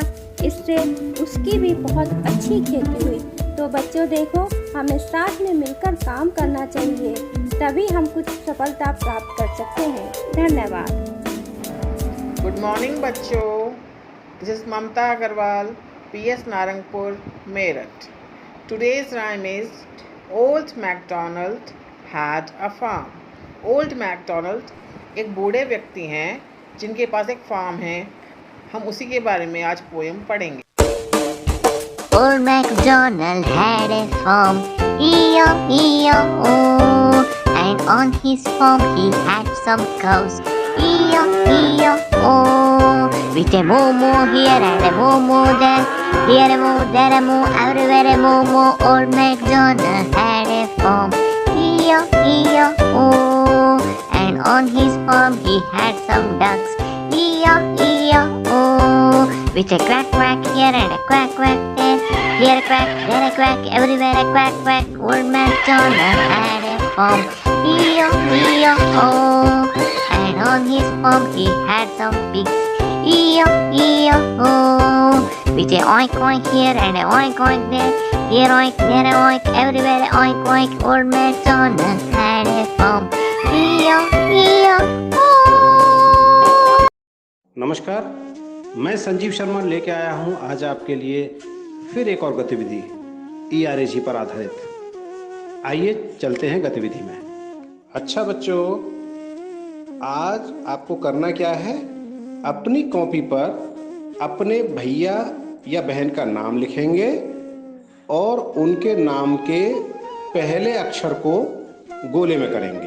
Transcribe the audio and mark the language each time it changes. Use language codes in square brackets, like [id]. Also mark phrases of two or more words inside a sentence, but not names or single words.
[hi] इससे उसकी भी बहुत अच्छी खेती हुई। तो बच्चों देखो, हमें साथ में मिलकर काम करना चाहिए, तभी हम कुछ सफलता प्राप्त कर सकते हैं। धन्यवाद। [en] good morning बच्चों, this is ममता अग्रवाल, PS नारंगपुर, मेरठ। Today's rhyme is Old MacDonald had a farm. [hi] ओल्ड मैकडोनल्ड एक बूढ़े व्यक्ति हैं जिनके पास एक फार्म है। हम उसी के बारे में आज पोएम पढ़ेंगे। [en] Old MacDonald had a farm, E-O-E-O-O, and on his farm he had some cows, E-O-E-O-O, with a moo-moo here and a moo-moo there, here a moo, there a moo, everywhere a moo-moo. Old MacDonald had a farm, E-O-E-O-O, and on his farm he had some ducks, E-O-E-O-O, with a quack quack here and a quack quack there, here a quack, there a quack, everywhere a quack quack. Old MacDonald had a farm, E-O-E-O-O, and on his farm he had some pigs, E-O-E-O-O, with a oink oink here and a oink oink there, here oink, there a oink, everywhere a oink oink. Old MacDonald had a farm, E-O-E-O-O. [hi] नमस्कार, मैं संजीव शर्मा लेके आया हूं आज आपके लिए फिर एक और गतिविधि ERAG पर आधारित। आइए चलते हैं गतिविधि में। अच्छा बच्चों, आज आपको करना क्या है, अपनी कॉपी पर अपने भैया या बहन का नाम लिखेंगे और उनके नाम के पहले अक्षर को गोले में करेंगे।